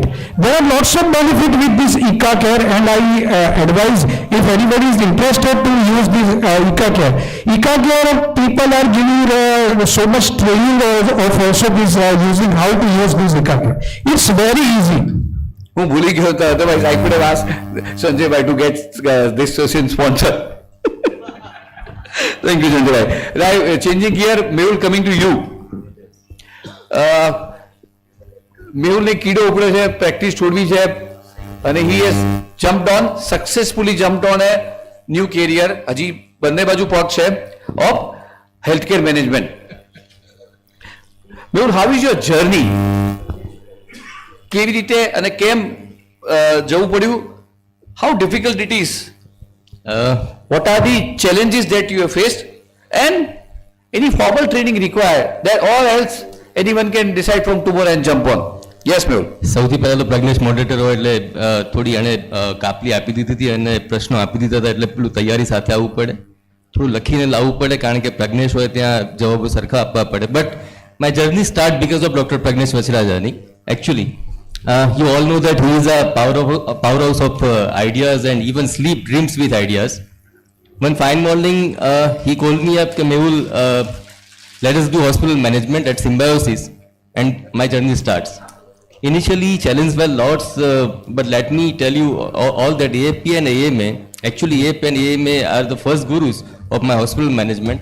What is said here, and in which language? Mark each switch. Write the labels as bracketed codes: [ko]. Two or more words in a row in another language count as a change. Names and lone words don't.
[en] There are lots of benefit with this Ika Care, and I advise if anybody is interested to use this Ika Care. Ika Care people are giving so much training of also this using how to use this Ika Care. It's very easy. [gu] હું ભૂલી ગયો હતો, [en] otherwise I could have asked Sanjay bhai to get this session sponsored. Thank you, Sanjay bhai. Right, changing gear, Mehul, coming to you. [gu] મેહુલને કીડો ઉપડ્યો છે, પ્રેક્ટિસ છોડવી છે, અને [en] he has jumped on, successfully jumped on a new career. [gu] હજી બંને બાજુ પગ છે [en] of healthcare management. Mehul, how is your journey? [gu] કેવી રીતે અને કેમ જવું પડ્યું? [en] How difficult it is? What are the challenges that you have faced? And any formal training required that or else anyone can decide from tomorrow and jump on? Yes, Mehul. [gu] સૌથી પહેલા તો પ્રજ્ઞેશ મોડરેટર હોય એટલે થોડી એણે કાપલી આપી દીધી હતી અને પ્રશ્નો આપી દીધા હતા, એટલે પેલું તૈયારી સાથે આવવું પડે, થોડું લખીને લાવવું પડે, કારણ કે પ્રજ્ઞેશ હોય ત્યાં જવાબો સરખા આપવા પડે. [en] but my journey start because of doctor Pragnesh Vachrajani. એકચ્યુઅલી you all know that he is a powerhouse of ideas, and even sleep dreams with ideas. One fine morning, he called me up, Mehul, let us do hospital management at Symbiosis. and my journey starts. Initially, challenges were lots, but let me tell you all that AFPA and AMA, actually AFPA and AMA are the first gurus of my hospital management.